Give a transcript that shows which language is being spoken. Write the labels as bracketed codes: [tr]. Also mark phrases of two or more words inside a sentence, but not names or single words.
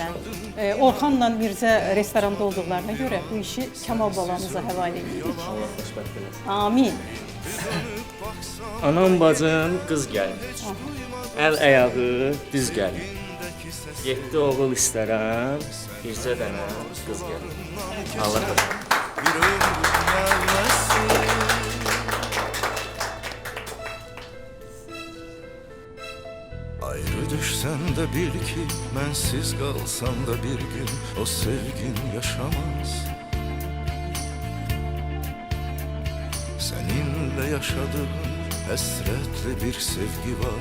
[az] Orxanla Mirzə restoranda olduqlarına görə bu işi Kamal balamıza həvalə edirik. Allah xoşbəxt eləsin. Amin. Anam bacım qız gəlin. Əl ayağı düz gəlin. 7 oğul istərəm, bircə dənə qız gəlin. Allah xoşbəxt. [tr] Ayrı düşsen de bil ki bensiz kalsam da bir gün o sevgin yaşamaz. Seninle yaşadığım hasretli bir sevgi var.